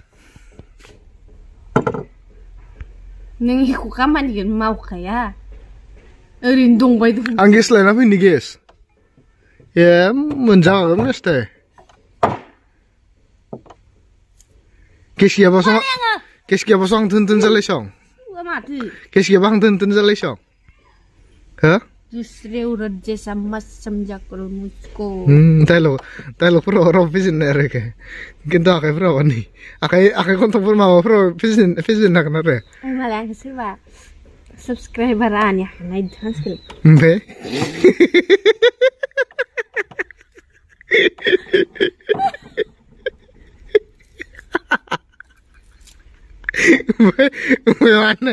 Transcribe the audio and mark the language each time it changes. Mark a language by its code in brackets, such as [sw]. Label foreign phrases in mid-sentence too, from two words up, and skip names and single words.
[brx] नों एख' खामानिखौनो मावखाया ओरैनो दंबाय दं आं गेस लायना फैनि गेस ए मोनजागोन [en] next guess [brx] गैयाबासो आं धोन जालायसं माथो गेस गैयाबा आं धोन जालायसं हो [hi] दूसरे औरत जैसा मत समझा करो मुझको [brx] डायलगफोराव राव फेजेननाय आरो खिन्थु आखाइफोराव नै आखाइ खन्थंफोर माबाफोराव फेजेननो हागोन आरो मालाय आंखौ सोरबा साबस्क्राइबारा आंनि हानाय थांसिगोन ओमफ्राय मानो